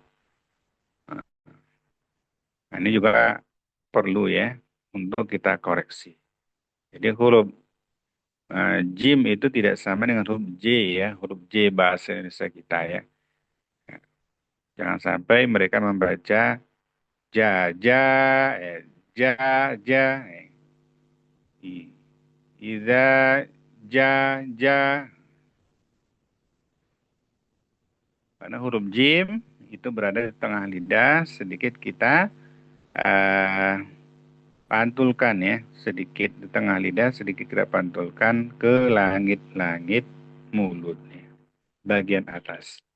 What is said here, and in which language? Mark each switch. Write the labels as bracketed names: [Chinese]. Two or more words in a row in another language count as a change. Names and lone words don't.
[Indonesian] Nah, ini juga perlu ya untuk kita koreksi. Jadi huruf jim itu tidak sama dengan huruf J ya, huruf J bahasa Indonesia kita ya. Jangan sampai mereka membaca ja, ja, ja, ja, iza, ja, ja. Karena huruf jim itu berada di tengah lidah, sedikit kita pantulkan ya, sedikit di tengah lidah, sedikit kita pantulkan ke langit-langit mulutnya, bagian atas.